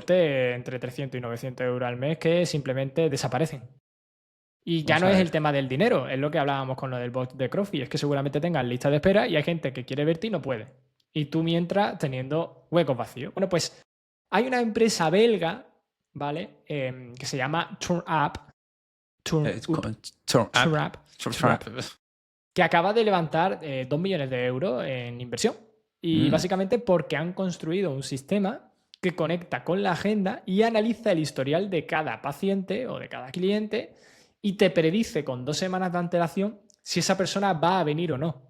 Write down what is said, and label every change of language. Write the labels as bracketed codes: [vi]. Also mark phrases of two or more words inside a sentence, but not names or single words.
[es] ponte entre 300 y 900 euros al mes que simplemente desaparecen. Y ya vamos no a es el ver. tema del dinero, es lo que hablábamos con lo del bot de CrossFit, es que seguramente tengas lista de espera y hay gente que quiere verte y no puede. Y tú mientras teniendo huecos vacíos. Bueno, pues hay una empresa belga, ¿vale? Que se llama TurnUp, [en] It's TurnUp, called Turn Up. [es] TurnUp, Turn TurnUp, Up. que acaba de levantar 2 millones de euros en inversión. Y Mm, básicamente porque han construido un sistema que conecta con la agenda y analiza el historial de cada paciente o de cada cliente y te predice con 2 semanas de antelación si esa persona va a venir o no.